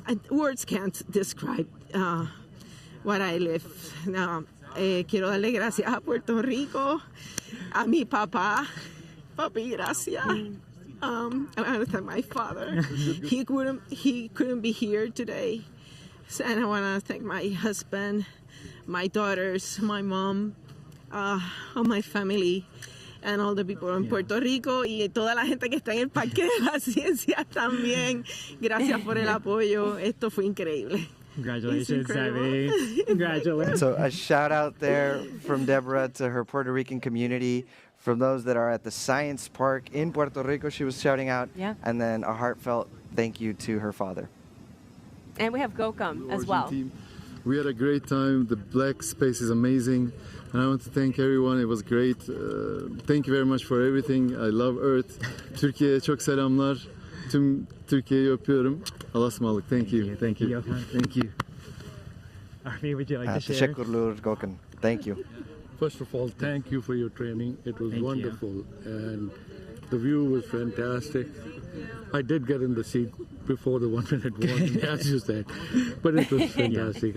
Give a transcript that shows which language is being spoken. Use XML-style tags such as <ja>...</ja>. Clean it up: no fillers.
<en>Words can't describe what I live.</en> <es>Quiero darle gracias a Puerto Rico, a mi papá. Papi, gracias.</es> <en>I want to thank my father. He couldn't be here today. And I want to thank my husband, my daughters, my mom, all my family, and all the people in Puerto Rico</en> <es>y toda la gente que está en el Parque de la Ciencia también. Gracias por el apoyo. Esto fue increíble.</es> <en>Congratulations, Abby. Congratulations. So a shout out there from Deborah to her Puerto Rican community. From those that are at the Science Park in Puerto Rico, she was shouting out. Yeah. And then a heartfelt thank you to her father. And we have Gokam as well. Team. We had a great time. The black space is amazing. And I want to thank everyone. It was great. Thank you very much for everything. I love Earth.</en> <tr>Türkiye'ye çok selamlar. Tüm Türkiye'yi öpüyorum.</tr> <en>Allah Malik, thank you. Thank you. Thank you. Army, would you like to share? Teşekkürler Gökhan. Thank you. First of all, thank you for your training. It was Thank you. wonderful, and the view was fantastic. I did get in the seat before the 1 minute warning, as you said, but it was fantastic.</en>